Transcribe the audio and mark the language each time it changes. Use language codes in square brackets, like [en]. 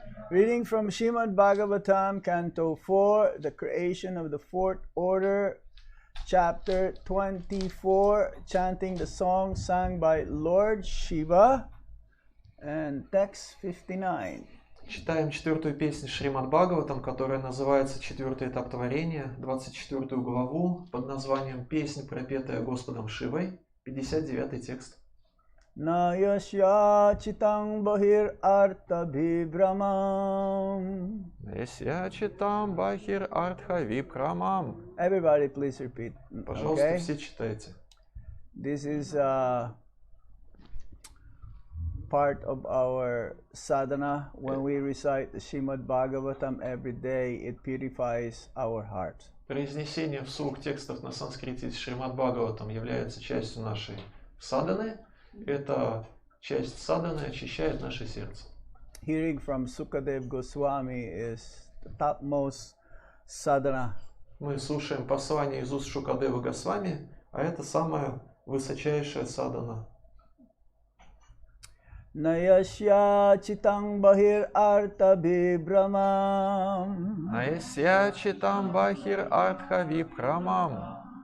[en] Reading from Srimad Bhagavatam, Canto 4, The Creation of the Fourth Order, Chapter 24, chanting the song sung by Lord Shiva, and text 59. [ru] Читаем четвертую песню Шримад Бхагаватам, которая называется «Четвертый этап творения», 24 главу, под названием «Песнь, пропетая Господом Шивой», 59 текст. [sa] Na yasya chitang bahir artha vibramam. Есья читам бахир артха випхрамам. [en] Everybody please repeat. [ru] Пожалуйста, [en] Okay? [ru] все читайте. [en] This is part of our sadhana. When we recite the Srimad Bhagavatam every day, it purifies our heart. [ru] Произнесение вслух текстов на санскрите из Шримад Бхагаватам является частью нашей садханы. Эта часть садханы очищает наше сердце. [en] Hearing from Sukadev Goswami is the topmost sadhana. [ru] Мы слушаем послание из уст Шукадева Госвами, а это самая высочайшая садхана. [sa] Nayasya chitang bahir artha vibramam. Наесья читам бахир артха випхрамам.